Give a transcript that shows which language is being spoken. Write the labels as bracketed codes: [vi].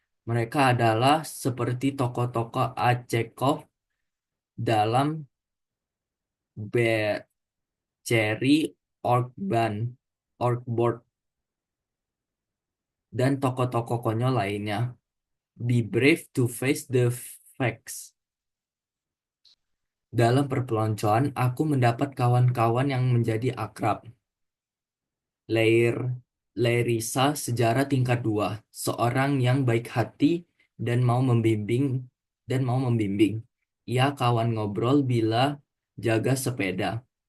[id] Mereka adalah seperti tokoh-tokoh A. Chekhov dalam Cherry Orchard. Orkboard, dan tokoh-tokoh konyol lainnya. [en] Be brave to face the facts. [id] Dalam perpeloncoan, aku mendapat kawan-kawan yang menjadi akrab. Lair, Lairisa, sejarah tingkat 2, seorang yang baik hati dan mau membimbing. Ia kawan ngobrol bila jaga sepeda.